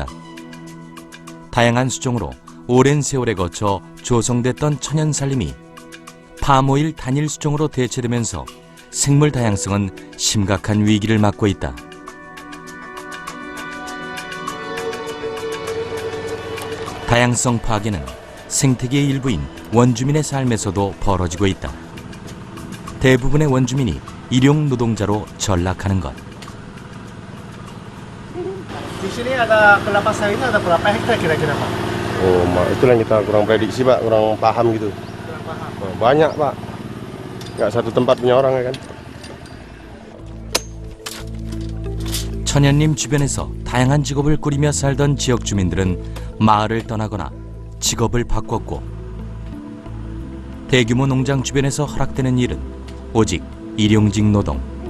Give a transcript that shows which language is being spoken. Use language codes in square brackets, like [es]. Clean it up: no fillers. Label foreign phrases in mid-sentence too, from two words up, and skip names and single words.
[ko] 다양한 수종으로 오랜 세월에 거쳐 조성됐던 천연 산림이 팜오일 단일 수종으로 대체되면서 생물 다양성은 심각한 위기를 맞고 있다. 다양성 파괴는 생태계의 일부인 원주민의 삶에서도 벌어지고 있다. 대부분의 원주민이 일용 노동자로 전락하는 것. [id] Di sini ada kelapa sawitnya ada berapa hektar kira-kira Pak? Oh, itulah yang kita kurang prediksi Pak, kurang paham gitu. Kurang paham. Banyak Pak, nggak satu tempat punya orang ya kan. [ko] 천연림 주변에서 다양한 직업을 꾸리며 살던 지역 주민들은 마을을 떠나거나 직업을 바꿨고 대규모 농장 주변에서 허락되는 일은 오직 일용직 노동.